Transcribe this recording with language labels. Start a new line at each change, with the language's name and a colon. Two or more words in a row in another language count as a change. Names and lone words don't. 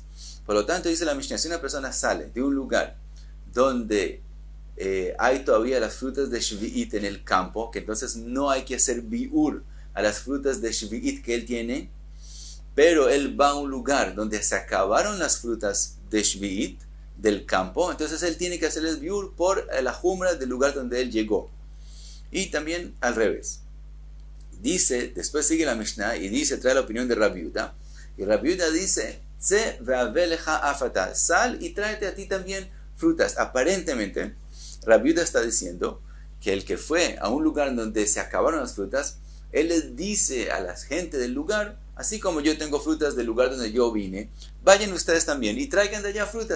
Spanish: Por lo tanto, dice la Mishnah, si una persona sale de un lugar donde hay todavía las frutas de Shvi'it en el campo, que entonces no hay que hacer biur a las frutas de Shvi'it que él tiene, pero él va a un lugar donde se acabaron las frutas de Shvi'it del campo, entonces él tiene que hacerles biur por la jumra del lugar donde él llegó. Y también al revés. Dice, después sigue la Mishnah y dice, trae la opinión de Rabbi Yehuda, y Rabbi Yehuda dice,
Hebrew: צא והבא לך אף אתה,
Spanish: sal y tráete a ti también frutas. Aparentemente, Rabbi Yehuda está diciendo que el que fue a un lugar donde se acabaron las frutas, él les dice a la gente del lugar, así como yo tengo frutas del lugar donde yo vine, vayan ustedes también y traigan de allá frutas.